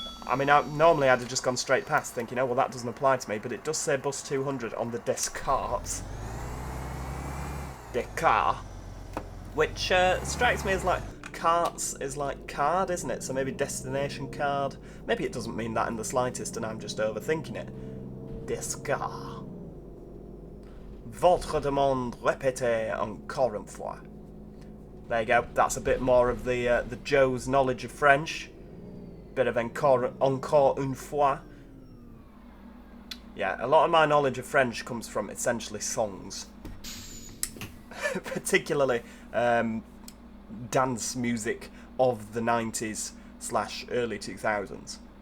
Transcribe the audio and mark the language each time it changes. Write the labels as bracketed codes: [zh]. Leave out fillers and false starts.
[en] I mean, normally I'd have just gone straight past thinking, oh, well, that doesn't apply to me, but it does say bus 200 on the Descartes. Descartes. Which strikes me as like, carts is like card, isn't it? So maybe destination card. Maybe it doesn't mean that in the slightest and I'm just overthinking it. Descartes. [fr] Votre demande répétée encore une fois. [en] There you go. That's a bit more of the Joe's knowledge of French. Bit of [fr] encore une fois. [en] Yeah, a lot of my knowledge of French comes from essentially songs. Particularly dance music of the 90s / early 2000s.